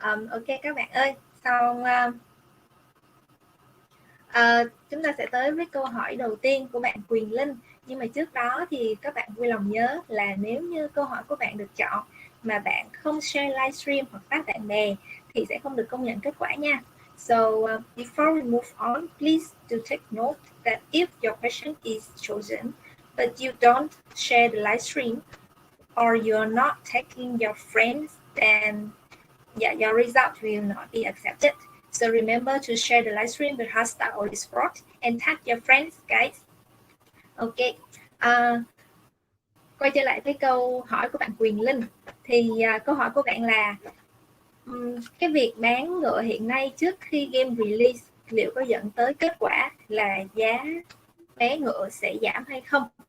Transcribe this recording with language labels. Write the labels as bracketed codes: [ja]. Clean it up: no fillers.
[vi] Ok các bạn ơi, sau chúng ta sẽ tới với câu hỏi đầu tiên của bạn Quyền Linh. Nhưng mà trước đó thì các bạn vui lòng nhớ là nếu như câu hỏi của bạn được chọn mà bạn không share livestream hoặc tag bạn bè thì sẽ không được công nhận kết quả nha. [en] So before we move on, please do take note that if your question is chosen but you don't share the livestream or you're not tagging your friends, then yeah, your result will not be accepted. So remember to share the livestream with hashtag Oly Sport and tag your friends, guys. [vi] Ok, quay trở lại với câu hỏi của bạn Quyền Linh. Thì câu hỏi của bạn là cái việc bán ngựa hiện nay trước khi game release liệu có dẫn tới kết quả là giá vé ngựa sẽ giảm hay không?